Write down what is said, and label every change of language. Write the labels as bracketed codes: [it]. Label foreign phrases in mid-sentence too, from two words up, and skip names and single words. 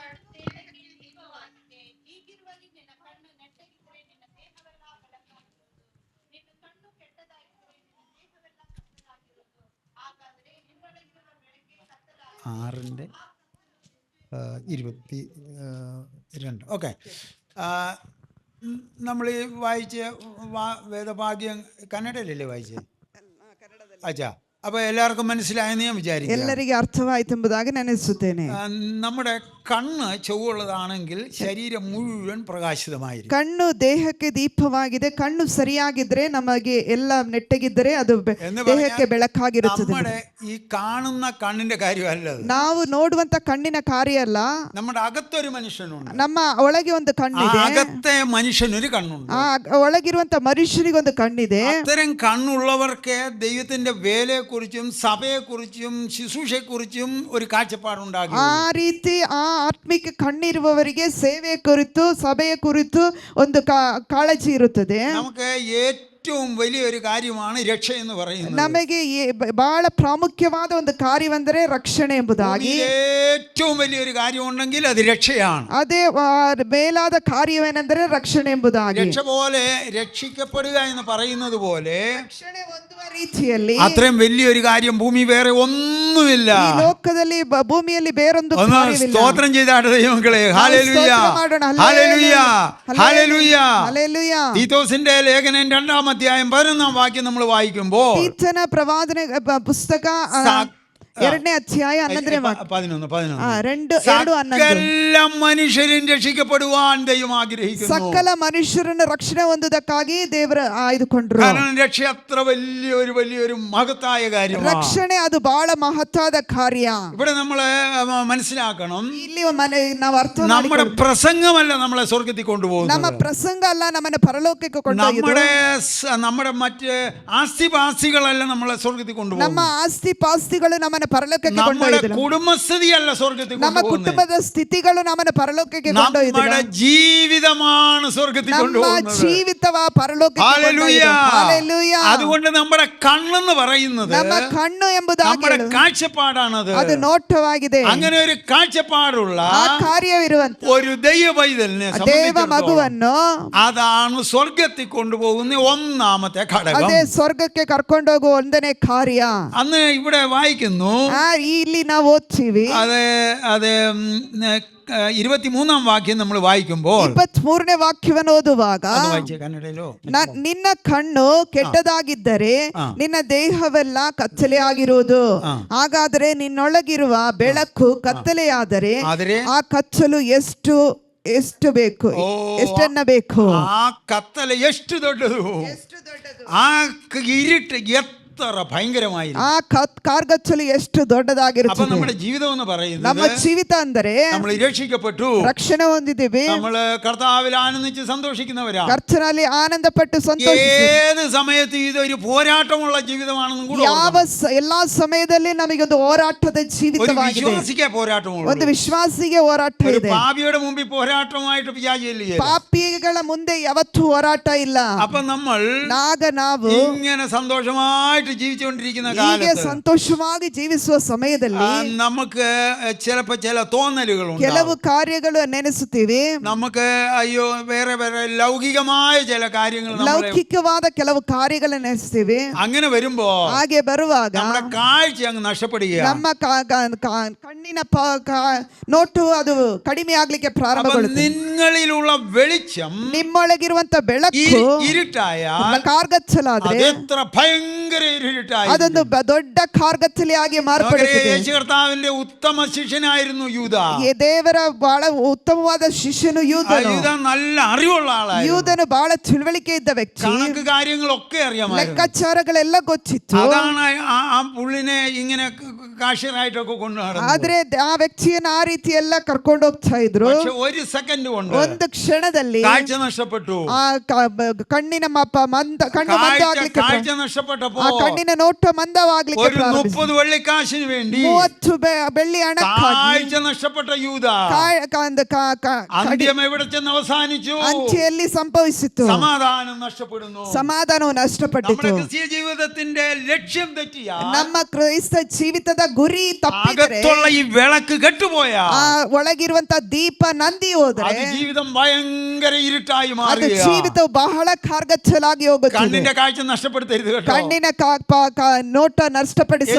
[ml] ആറിൻ്റെ 22. ഓക്കെ, നമ്മൾ ഈ വായിച്ച വേദഭാഗ്യം കന്നഡയിലല്ലേ വായിച്ചത്? അച്ഛാ, അപ്പോൾ എല്ലാവർക്കും മനസ്സിലായെന്ന് ഞാൻ വിചാരിക്കുന്നു. [kn] ಎಲ್ಲರಿಗೆ ಅರ್ಥವಾಯಿತು ಎಂಬುದಾಗಿ ನಾನು ಎನಿಸುತ್ತೇನೆ. [ml] നമ്മുടെ കണ്ണ് ചൊവ്വുള്ളതാണെങ്കിൽ ശരീരം മുഴുവൻ പ്രകാശിതമായിരിക്കും. [kn] ಕಣ್ಣು ದೇಹಕ್ಕೆ ದೀಪವಾಗಿದೆ. ಕಣ್ಣು ಸರಿಯಾಗಿದ್ರೆ ನಮಗೆ ಎಲ್ಲ ನೆಟ್ಟಗಿದ್ದರೆ ಅದು ದೇಹಕ್ಕೆ ಬೆಳಕಾಗಿರುತ್ತದೆ. [ml] നമ്മുടെ ഈ കാണുന്ന കണ്ണിന്റെ കാര്യമല്ല, [kn] ನಾವು ನೋಡುವಂತ ಕಣ್ಣಿನ ಕಾರ್ಯ ಅಲ್ಲ. [ml] നമ്മുടെ അകത്തൊരു മനുഷ്യനുണ്ട്. [kn] ನಮ್ಮ ಒಳಗೆ ಒಂದು ಕಣ್ಣಿದೆ. [ml] അകത്തെ മനുഷ്യനൊരു കണ്ണുണ്ട്. [kn] ಆ ಒಳಗಿರುವಂತ ಮನುಷ್ಯನಿಗೆ ಒಂದು ಕಣ್ಣಿದೆ. [ml] അത്തരം കണ്ണുള്ളവർക്ക് ദൈവത്തിന്റെ വേലയെക്കുറിച്ചും സഭയെക്കുറിച്ചും ശുശ്രൂഷയെക്കുറിച്ചും ഒരു കാഴ്ചപ്പാടുണ്ടാകും. [kn] ಆ ರೀತಿ ಆ ಆತ್ಮಿಕ ಕಣ್ಣಿರುವವರಿಗೆ ಸೇವೆಯ ಕುರಿತು ಸಭೆಯ ಕುರಿತು ಒಂದು ಕಾಳಜಿ ಇರುತ್ತದೆ. [ml] നമുക്ക് ഏറ്റവും വലിയൊരു കാര്യമാണ് രക്ഷ എന്ന് പറയുന്നത്. [kn] ನಮಗೆ ಬಹಳ ಪ್ರಾಮುಖ್ಯವಾದ ಒಂದು ಕಾರ್ಯವೆಂದರೆ ರಕ್ಷಣೆ ಎಂಬುದಾಗಿ. [ml] ഏറ്റവും വലിയൊരു കാര്യം ഉണ്ടെങ്കിൽ അത് രക്ഷയാണ്. [kn] ಅದೇ ಮೇಲಾದ ಕಾರ್ಯವೇನೆಂದರೆ ರಕ್ಷಣೆ ಎಂಬುದಾಗಿ. [ml] രക്ഷ പോലെ രക്ഷിക്കപ്പെടുക എന്ന് പറയുന്നത് പോലെ [kn] ರಕ್ಷಣೆ ಹೊಂದುವ ರೀತಿಯಲ್ಲಿ [ml] അത്രയും വലിയൊരു കാര്യം ഭൂമി വേറെ ഒന്നുമില്ല. [kn] ಈ ಲೋಕದಲ್ಲಿ ಭೂಮಿಯಲ್ಲಿ ಬೇರೊಂದು [ml] ഒന്ന് [kn] ಕಾರ್ಯವಿಲ್ಲ. [ml] സ്തോത്രം ചെയ്താട്ടെ ദൈവങ്ങളെ. ഹല്ലേലൂയ ഹല്ലേലൂയ ഹല്ലേലൂയ. തീത്തോസിന്റെ ലേഖനം 2-ാം അധ്യായം 11-ാം വാക്യം നമ്മൾ വായിക്കുമ്പോൾ [kn] ತೀತನ ಪ್ರವಾದನೆ ಪುಸ್ತಕ 2ನೇ ಅಧ್ಯಾಯ 11ನೇ ವಾಕ್ಯ 11 [ml] സകല മനുഷ്യരും രക്ഷിക്കപ്പെടുവാൻ ദൈവം ആഗ്രഹിക്കുന്നു. [kn] ಸಕಲ ಮನುಷ್ಯರನ್ನು ರಕ್ಷಣೆ ಹೊಂದುವುದಕ್ಕಾಗಿ ದೇವರು ಆಯ್ದುಕೊಂಡರು. [ml] കാരണം രക്ഷ അത്ര വലിയൊരു മഹത്തായ കാര്യമാണ്. [kn] ರಕ್ಷಣೆ ಅದು ಬಹಳ ಮಹತ್ತಾದ ಕಾರ್ಯ. [ml] ഇവിടെ നമ്മൾ മനസ്സിലാക്കണം, [kn] ಇಲ್ಲಿ ನಾವು ಅರ್ಥ [ml] നമ്മുടെ പ്രസംഗമല്ല നമ്മളെ സ്വർഗ്ഗത്തിൽ കൊണ്ടുപോകുന്നത്. [kn] ನಮ್ಮ ಪ್ರಸಂಗ ಅಲ್ಲ ನಮ್ಮನ್ನು ಪರಲೋಕಕ್ಕೆ ಕೊಂಡೊಯ್ಯುವುದು. [ml] നമ്മുടെ മറ്റ് ആസ്തിപാസ്തികളല്ല നമ്മളെ സ്വർഗ്ഗത്തിൽ കൊണ്ടുപോകുന്നത്. [kn] ನಮ್ಮ ಆಸ್ತಿ ಪಾಸ್ತಿಗಳು ನಮ್ಮನ್ನು ಪರಲೋಕಕ್ಕೆ [ml] നമ്മുടെ [kn] ಕೊಂಡೊಯ್ಯುವುದು. [ml] കുടുംബസ്ഥിതിയല്ല സ്വർഗ്ഗത്തിൽ [kn] ನಮ್ಮ ಕುಟುಂಬದ ಸ್ಥಿತಿಗಳು ನಮ್ಮನ್ನು ಪರಲೋಕಕ್ಕೆ ಕೊಂಡೊಯ್ಯುವುದು. [ml] നമ്മുടെ ജീവിതമാണ് സ്വർഗ്ഗത്തിൽ [kn] ನಮ್ಮ [ml] കൊണ്ടുപോകുന്നത്. [kn] ಜೀವಿತವ ಪರಲೋಕಕ್ಕೆ [ml] ഹല്ലേലൂയ. [kn] ಹಲ್ಲೆಲೂಯಾ. [ml] അതുകൊണ്ട് നമ്മുടെ കണ്ണെന്ന് പറയുന്നത് [kn] ನಮ್ಮ ಕಣ್ಣು ಎಂಬುದಾಗಿ [ml] നമ്മുടെ കാഴ്ചപ്പാടാണത്. [kn] ಅದು ನೋಟವಾಗಿದೆ. [ml] അങ്ങനെ ഒരു കാഴ്ചപ്പാടുള്ള [kn] ಆ ಕಾರ್ಯವಿರುವಂತ [ml] ഒരു ദൈവ പൈതലിനെ [kn] ದೇವ [ml] സംബന്ധിച്ചിടത്തോളം [kn] ಮಗುವನ್ನು [ml] അതാണ് സ്വർഗ്ഗത്തിൽ കൊണ്ടുപോകുന്ന ഒന്നാമത്തെ ഘടകം. [kn] ಅದೇ ಸ್ವರ್ಗಕ್ಕೆ ಕರ್ಕೊಂಡು ಹೋಗುವ ಒಂದನೇ ಕಾರ್ಯ. [ml] അന്ന് ഇവിടെ വായിക്കുന്നു, [kn] ಇಲ್ಲಿ ನಾವು ಓದ್ತೀವಿ. [ml] അത് 23-ാം വാക്യം നമ്മൾ വായിക്കുമ്പോൾ [kn] 23ನೇ ವಾಕ್ಯವನ್ನು ಓದುವಾಗ [ml] കന്നഡയിലോ, [kn] ನಿನ್ನ ಕಣ್ಣು ಕೆಟ್ಟದಾಗಿದ್ದರೆ ನಿನ್ನ ದೇಹವೆಲ್ಲ ಕತ್ತಲೆ ಆಗಿರುವುದು. ಹಾಗಾದರೆ ನಿನ್ನೊಳಗಿರುವ ಬೆಳಕು ಕತ್ತಲೆಯಾದರೆ ಆ ಕತ್ತಲು ಎಷ್ಟು ಬೇಕು, ಎಷ್ಟನ್ನ ಬೇಕು. ಆ ಕತ್ತಲ ಎಷ್ಟು ದೊಡ್ಡದು, [ml] ആ ഇരുട്ട് എത്ര ഭയങ്കരമായി. [kn] ಆ ಕಾರ್ಗಚ್ಚಲು ಎಷ್ಟು [ml] അപ്പൊ [kn] ದೊಡ್ಡದಾಗಿರುತ್ತದೆ. [ml] നമ്മുടെ ജീവിതം എന്ന് പറയുന്നത്, [kn] ನಮ್ಮ ಜೀವಿತ ಅಂದರೆ [ml] നമ്മൾ രക്ഷിക്കപ്പെട്ടു, [kn] ರಕ್ಷಣೆ ಹೊಂದಿದ್ದೀವಿ, [ml] നമ്മള് കർത്താവിൽ ആനന്ദിച്ച് സന്തോഷിക്കുന്നവരാ. [kn] ಕರ್ತನಲ್ಲಿ ಆನಂದಪಟ್ಟು ಸಂತೋಷಿಸಿ. [ml] ഏത് സമയത്ത് ഇതൊരു പോരാട്ടമുള്ള ജീവിതമാണെന്നും കൂടെ [kn] ಎಲ್ಲಾ ಸಮಯದಲ್ಲಿ ನಮಗೊಂದು ಹೋರಾಟದ [ml] ഒരു [kn] ಜೀವಿತವಾಗಿದೆ. [ml] വിശ്വാസിക്ക് പോരാട്ടമുള്ളൂ. [kn] ಒಂದು ವಿಶ್ವಾಸಿಗೆ ಹೋರಾಟ [ml] ഒരു [kn] ಇದೆ. [ml] പാപിയുടെ മുമ്പിൽ പോരാട്ടമായിട്ട് വിചാരിച്ചില്ലേ. [kn] ಪಾಪಿಗಳ ಮುಂದೆ ಯಾವತ್ತೂ ಹೋರಾಟ ಇಲ್ಲ. [ml] അപ്പൊ നമ്മൾ [kn] ನಾವು [ml] ഇങ്ങനെ സന്തോഷമായിട്ട് ജീവിച്ചുകൊണ്ടിരിക്കുന്ന [kn] ಹೀಗೆ [ml] കാലത്ത് [kn] ಸಂತೋಷವಾಗಿ ಜೀವಿಸುವ ಸಮಯದಲ್ಲಿ [ml] നമുക്ക് ചിലപ്പോ ചില തോന്നലുകളുണ്ട്. [kn] ಕೆಲವು ಕಾರ್ಯಗಳು ನೆನೆಸುತ್ತೀವಿ. [ml] നമുക്ക് അയ്യോ വേറെ ലൗകികമായ ചില കാര്യങ്ങൾ [kn] ಲೌಕಿಕವಾದ ಕೆಲವು ಕಾರ್ಯಗಳನ್ನು ನೆನೆಸ್ತೀವಿ. [ml] അങ്ങനെ വരുമ്പോ [kn] ಹಾಗೆ ಬರುವಾಗ [ml] നമ്മുടെ കാഴ്ച അങ്ങ് നഷ്ടപ്പെടുകയാണ്. [kn] ನಮ್ಮ ಕಣ್ಣಿನ ನೋಟು ಅದು ಕಡಿಮೆ ಆಗ್ಲಿಕ್ಕೆ ಪ್ರಾರಂಭಗೊಳ್ಳುತ್ತದೆ. [ml] നിങ്ങളിലുള്ള വെളിച്ചം [kn] ನಿಮ್ಮೊಳಗಿರುವಂತ ಬೆಳಕು [ml] ഇരുട്ടായ [kn] ಕಾರ್ಗಚ್ಚಲಾದ್ರೆ [ml] എത്ര ഭയങ്കര ഇരുട്ടായി. [kn] ಅದೊಂದು ದೊಡ್ಡ ಕಾರ್ಗಚ್ಚಲಿಯಾಗಿ ಮಾರ್ಪಡುತ್ತದೆ. [ml] യേശു കർത്താവിന്റെ ഉത്തമ ശിഷ്യനായിരുന്നു യൂദ. [kn] ದೇವರ ಬಹಳ ಉತ್ತಮವಾದ ಶಿಷ್ಯನು ಯೂದನು. [ml] യൂദ നല്ല അറിവുള്ള ആളായിരുന്നു. [kn] ಯೂದನು ಬಹಳ ತಿಳುವಳಿಕೆ ಇದ್ದ ವ್ಯಕ್ತಿ. [ml] കണക്ക് കാര്യങ്ങളൊക്കെ അറിയാമായിരുന്നു. [kn] ಲೆಕ್ಕಾಚಾರಗಳೆಲ್ಲ ಗೊತ್ತಿತ್ತು. [ml] അതാണ് ആ പുള്ളിനെ ഇങ്ങനെ കാഷ്യറായിട്ടൊക്കെ കൊണ്ടുനടന്നത്. [kn] ಆದ್ರೆ ಆ ವ್ಯಕ್ತಿಯನ್ನು ಆ ರೀತಿ ಎಲ್ಲ ಕರ್ಕೊಂಡು ಹೋಗ್ತಾ ಇದ್ರು. [ml] പക്ഷെ ഒരു സെക്കൻഡ് കൊണ്ട് [kn] ಒಂದು ಕ್ಷಣದಲ್ಲಿ [ml] കാഴ്ച നഷ്ടപ്പെട്ടു. [kn] ಆ ಕಣ್ಣಿನ ಕಣ್ಣು ಮಂದವಾಗ್ಲಿಕ್ಕೆ [ml] കാഴ്ച നഷ്ടപ്പെട്ടപ്പോ [kn] ಆ ಕಣ್ಣಿನ ನೋಟ ಮಂದವಾಗ್ಲಿಕ್ಕೆ [ml] ഒരു 30 വെള്ളിക്കാശിന് വേണ്ടി [kn] 30 ಬೆಳ್ಳಿ ಹಣಕ್ಕಾಗಿ [ml] കാഴ്ച നഷ്ടപ്പെട്ട യൂദ അന്ത്യം എവിടെ ചെന്ന് അവസാനിച്ചു? [kn] ಅಂತ್ಯದಲ್ಲಿ ಸಂಭವಿಸಿತು. [ml] സമാധാനം നഷ്ടപ്പെടുന്നു. [kn] ಸಮಾಧಾನವು ನಷ್ಟಪಟ್ಟಿತು. [ml] നമ്മുടെ ക്രിസ്തീയ ജീവിതത്തിന്റെ ലക്ഷ്യം തെറ്റിയാ, [kn] ನಮ್ಮ ಕ್ರೈಸ್ತ ಜೀವಿತದ ಗುರಿ ತಪ್ಪಿದರೆ, [ml] അകത്തുള്ള ഈ വിളക്ക് കെട്ടുപോയാ, [kn] ಆ ಒಳಗಿರುವಂತ ದೀಪ ನಂದಿ ಹೋದರೆ [ml] അത് ജീവിതം ഭയങ്കര ഇരുട്ടായി [kn] ಅದು [ml] മാറുക. [kn] ಜೀವಿತವು ಬಹಳ ಕಾರ್ಗಚ್ಚಲಾಗಿ ಹೋಗುತ್ತದೆ. [ml] കണ്ണിന്റെ കാഴ്ച നഷ്ടപ്പെടുത്തരുത് കേട്ടോ. [kn] ಕಣ್ಣಿನ ನೋಟ ನಷ್ಟಪಡಿಸಬಾರದು.